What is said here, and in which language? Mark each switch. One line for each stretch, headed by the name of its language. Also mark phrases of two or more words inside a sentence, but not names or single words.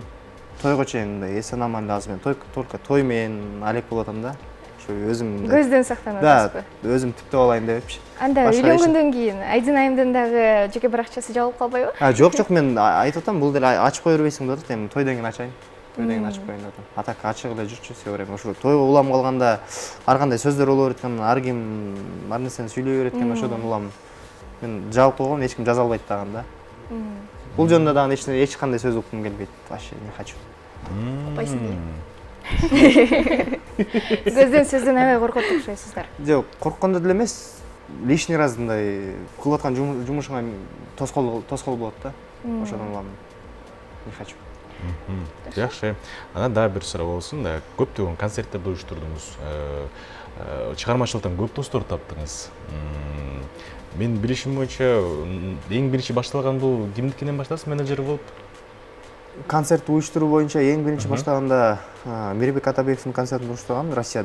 Kyrgyz: Тойго чейин мындай эсен аман азыр мен только той менен алек болуп атам да. Ошо өзүм Көздөн сактанып атасызбы? Да, өзүм типтеп алайын депчи. Анда үйлөнгөндөн кийин Айдын айымдын дагы жеке баракчасы жабылып калбайбы? Жок, мен айтып атам, бул деле ачып кое бербейсиң деп атат. Эми тойдон кийин ачайын. Тойдон кийин ачып коеюн деп атам. А так ачык эле жүрчү
Russian: все время.
Kyrgyz: Ошо тойго улам калганда ар кандай сөздөр боло берет экен, ар ким ар нерсени сүйлөй берет экен, ошодон улам мен жабып койгом, эч ким жаза албайт дагы да. Бул жөнүндө дагы эч кандай сөз уккум келбейт.
Russian: Вообще не хочу.
Kyrgyz: Койсун Көздөн сөздөн аябай коркот окшойсуздар. Жок, корккондо деле эмес,
Russian: лишний раз
Kyrgyz: мындай кылып аткан жумушуңа тоскоол болот да. Ошодон улам
Russian: не хочу.
Kyrgyz: Жакшы. Анан дагы бир суроо болсун да. Көптөгөн концерттерди уюштурдуңуз. Чыгармачылыктан көп достор таптыңыз. Мен билишим боюнча эң биринчи башталган бул кимдикинен баштадыңыз, менеджер болуп? Концерт уюштуруу боюнча эң биринчи баштаганда Мирбек Атабековдун концертин уюштургам Россияда.